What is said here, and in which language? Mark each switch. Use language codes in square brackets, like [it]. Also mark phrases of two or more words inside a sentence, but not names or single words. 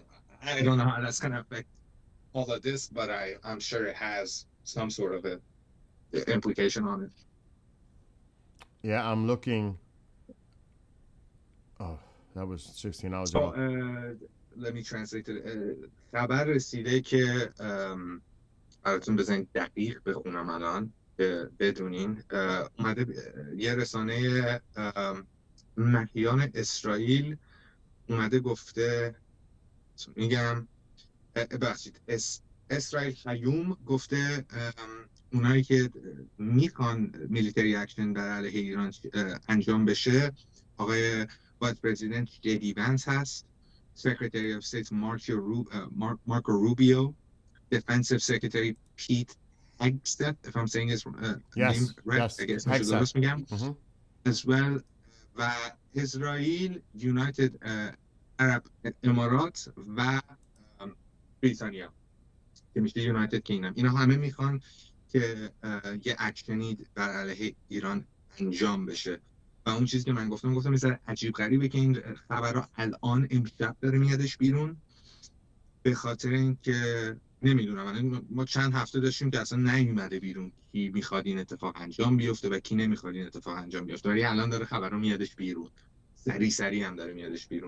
[en] I don't know how that's going to affect all of this, but I'm sure it has some sort of a implication on it. Yeah, I'm looking. Oh, that was 16 hours So, ago. let me translate it. [fa] خبر رسیده که براتون بزنید دقیق بخونم الان بدونین. اومده یه رسانه مهیان اسرائیل اومده گفته، میگم بخشید، اسرائیل حیوم گفته اونایی که میخوان [en] military action [fa] در علیه ایران انجام بشه، آقای [en] vice president [fa] جدی وانس هست، [en] Secretary of State Marco Rubio, Defensive Secretary Pete Hegseth, if I'm saying his name right, yes. I guess I should [fa] درست میگم, [en] as well, [fa] و اسرائیل، United Arab Emirates و بریتانیا که میشه یونایتد کینگدم. اینا همه میخوان که یه اکشنی بر علیه ایران انجام بشه. و اون چیزی که من گفتم مثلا عجیب غریبه که این خبرها الان امشب داره میادش بیرون، به خاطر اینکه نمیدونم، ما چند هفته داشتیم که اصلا نیومده بیرون کی میخواد این اتفاق انجام بیفته و کی نمیخواد این اتفاق انجام بیفته، ولی الان داره خبرها میادش بیرون، سریع هم داره میادش بیرون.